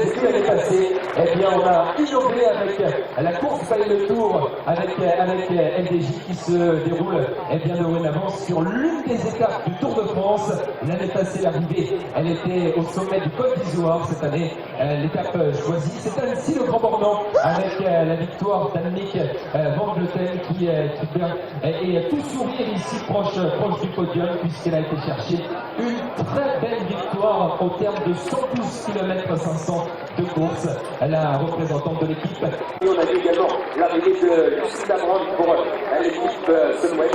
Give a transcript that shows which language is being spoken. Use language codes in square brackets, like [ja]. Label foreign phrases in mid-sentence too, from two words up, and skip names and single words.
[fr] Et puis l'année passée, eh bien, on a innové avec la course paye le tour avec FDJ qui se déroule bien dorénavant sur l'une des étapes du Tour de France. L'année passée, l'arrivée, elle était au sommet du Côte d'Ivoire. Cette année, l'étape choisie, c'est Annecy le Grand Bornand avec la victoire d'Annemiek van Vleuten qui est tout sourire ici proche du podium puisqu'elle a été chercher une très belle victoire au terme de 112 km 500 de course. La représentante de l'équipe. Et on a vu également l'arrivée de UCI pour l'équipe Sunweb.